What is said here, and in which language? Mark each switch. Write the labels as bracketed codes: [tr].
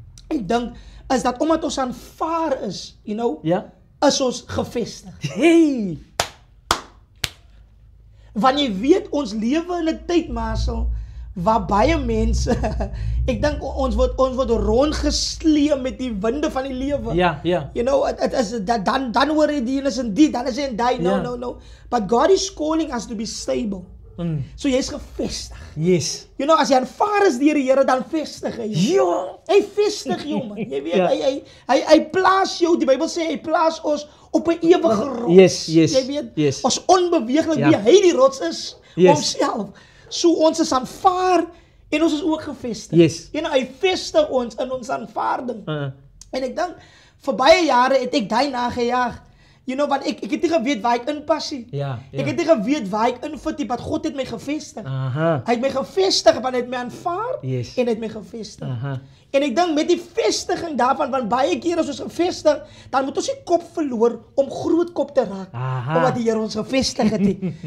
[af] Ek dink is dat omdat ons aanvaar is, you know, is ons gevestig. [en] Hey! [af] Want jy weet ons lewe in 'n tyd, Marcel, waar baie mense, ek dink ons word rondgesleep met die winde van die lewe. Ja. [en] You know, it is [af] dan hoor jy die is en die, dan is jy en die. No. [en] But God is calling us to be stable. [af] So jy's gevestig. [en] Yes. [af] You know, as jy aanvaar is deur die Here, dan vestig hy jou. Ja. Hy vestig jou, man. Jy weet, hy plaas jou, die Bybel sê hy plaas ons op 'n ewige rots. [en] Yes. [af] Jy weet, ons onbeweeglik wie hy die rots is, homself. So ons is aanvaar en ons is ook gevestig. [en] Yes. [af] You know, hy vestig ons in ons aanvaarding. En ek dink vir baie jare het ek daai nagejaag. You know, want ek het nie geweet waar ek inpas nie. Ek het nie geweet waar ek infit nie, want God het my gevestig. Hy het my gevestig want hy het my aanvaar en hy het my gevestig. En ek dink met die vestiging daarvan, want baie keer as ons gevestig, dan moet ons nie kop verloor om groot kop te raak, omdat die Here ons gevestig het nie.